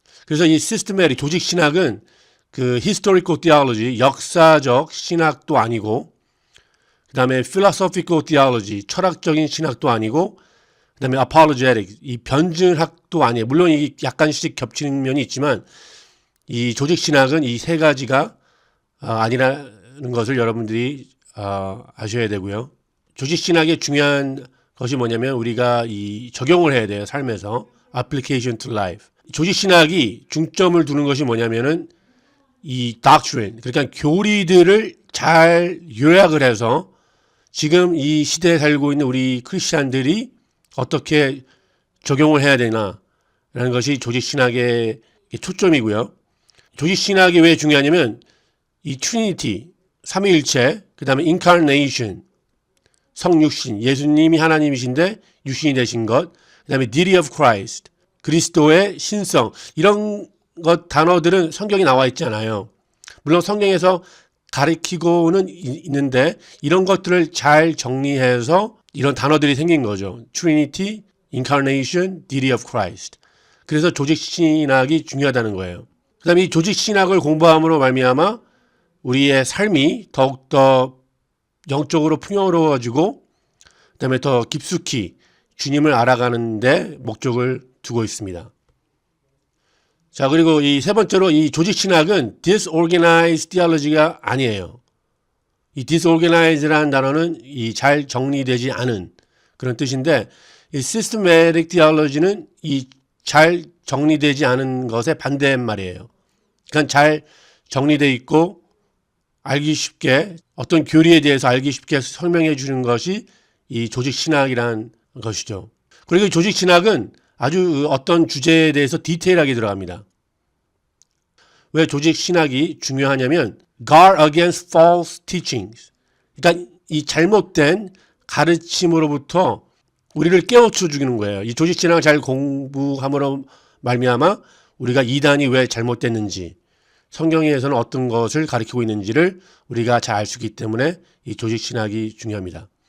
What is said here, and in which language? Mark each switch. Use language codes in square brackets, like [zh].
[ko] 그래서 이 systematic 조직 신학은 그 historical theology 역사적 신학도 아니고 그 다음에 philosophical theology 철학적인 신학도 아니고 그 다음에 apologetic 이 변증학도 아니에요. 물론 이게 약간씩 겹치는 면이 있지만 이 조직 신학은 이 세 가지가 아니라는 것을 여러분들이 아셔야 되고요. 조직 신학의 중요한 것이 뭐냐면 우리가 이 적용을 해야 돼요. 삶에서 [en] application to life. [ko] 조직 신학이 중점을 두는 것이 뭐냐면은 이 doctrine 그러니까 교리들을 잘 요약을 해서 지금 이 시대에 살고 있는 우리 크리스찬들이 어떻게 적용을 해야 되나라는 것이 조직 신학의 초점이고요. 조직 신학이 왜 중요하냐면 이 트리니티, 삼위일체, 그 다음에 incarnation, 성육신, 예수님이 하나님이신데 육신이 되신 것, 그 다음에 deity of Christ, 그리스도의 신성, 이런 것 단어들은 성경에 나와 있지 않아요. 물론 성경에서 가리키고는 있는데 이런 것들을 잘 정리해서 이런 단어들이 생긴 거죠. [en] Trinity, Incarnation, Deity of Christ. [ko] 그래서 조직신학이 중요하다는 거예요. 그 다음에 이 조직신학을 공부함으로 말미암아 우리의 삶이 더욱더 영적으로 풍요로워지고 그 다음에 더 깊숙이 주님을 알아가는 데 목적을 두고 있습니다. 자, 그리고 이 세 번째로 이 조직신학은 disorganized theology가 아니에요. 이 disorganized라는 단어는 이 잘 정리되지 않은 그런 뜻인데 이 systematic theology는 이 잘 정리되지 않은 것의 반대말이에요. 그러니까 잘 정리되어 있고 알기 쉽게 어떤 교리에 대해서 알기 쉽게 설명해 주는 것이 이 조직신학이라는 것이죠. 그리고 이 조직신학은 아주 어떤 주제에 대해서 디테일하게 들어갑니다. 왜 조직신학이 중요하냐면 [en] guard against false teachings. [ko] 그러니까 이 잘못된 가르침으로부터 우리를 깨우쳐 주는 거예요. 이 조직신학을 잘 공부함으로 말미암아 우리가 이단이 왜 잘못됐는지 성경에서는 어떤 것을 가리키고 있는지를 우리가 잘 알 수 있기 때문에 이 조직신학이 중요합니다.